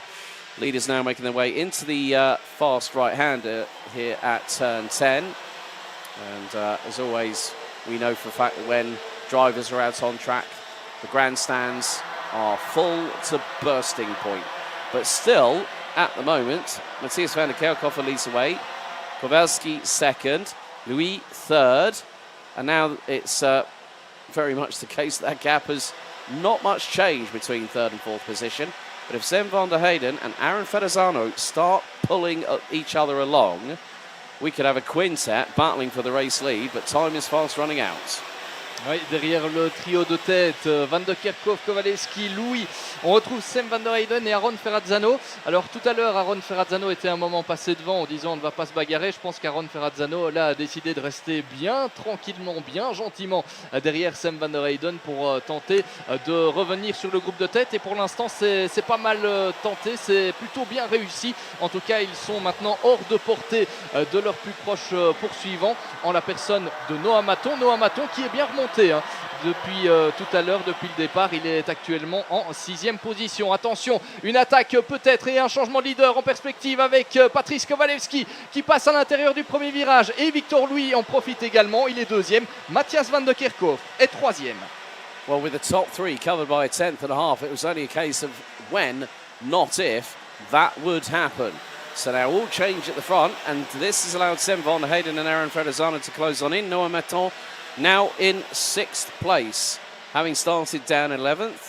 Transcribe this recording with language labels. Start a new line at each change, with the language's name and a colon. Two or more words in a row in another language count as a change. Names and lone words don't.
English: Leaders now making their way into the fast right-hander here at turn 10. And as always, we know for a fact that when drivers are out on track, the grandstands are full to bursting point. But still, at the moment, Matthias van der Kerkhoff leads the way, Kavalski second, Louis third, and now it's very much the case that gap has not much change between third and fourth position. But if Sven van der Heyden and Aaron Ferrazzano start pulling each other along, we could have a quintet battling for the race lead, but time is fast running out.
French: Oui, derrière le trio de tête, Van der Kerkhoff, Kavalski, Louis, on retrouve Sven van der Heyden et Aaron Ferrazzano. Alors tout à l'heure, Aaron Ferrazzano était un moment passé devant en disant on ne va pas se bagarrer. Je pense qu'Aaron Ferrazzano là, a décidé de rester bien tranquillement, bien gentiment derrière Sven van der Heyden pour tenter de revenir sur le groupe de tête. Et pour l'instant, c'est pas mal tenté, c'est plutôt bien réussi. En tout cas, ils sont maintenant hors de portée de leur plus proche poursuivant en la personne de Noah Maton. Noah Maton qui est bien remonté depuis tout à l'heure, depuis le départ. Il est actuellement en 6e position. Attention, une attaque peut-être et un changement de leader en perspective avec Patrice Kavalski qui passe à l'intérieur du premier virage et Victor Louis en profite également. Il est 2e. Matthias van der Kerkhoff est 3e.
English: Well, with the top 3 covered by a 10th and a half, it was only a case of when, not if, that would happen. So now all change at the front, and this has allowed Sven van der Heyden and Aaron Ferrazzano to close on in. Noah Maton now in 6th place, having started down 11th.